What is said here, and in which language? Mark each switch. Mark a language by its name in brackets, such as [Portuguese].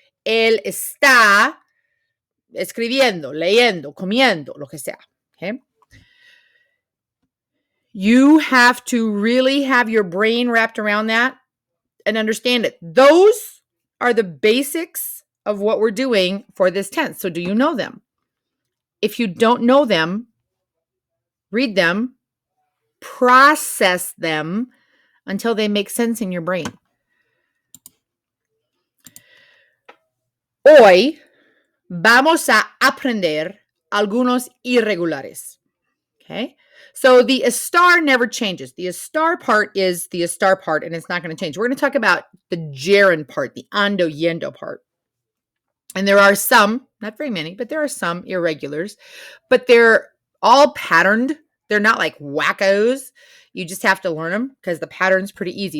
[Spanish] Él está escribiendo, leyendo, comiendo, lo que sea. [English] Okay? You have to really have your brain wrapped around that and understand it. Those are the basics of what we're doing for this tense. So do you know them? If you don't know them, read them, process them until they make sense in your brain. [Spanish] Hoy vamos a aprender algunos irregulares. [English] Okay? So the estar never changes. The estar part is the estar part, and it's not going to change. We're going to talk about the gerund part, the ando yendo part. And there are some, not very many, but there are some irregulars, but they're all patterned. They're not like wackos. You just have to learn them because the pattern's pretty easy.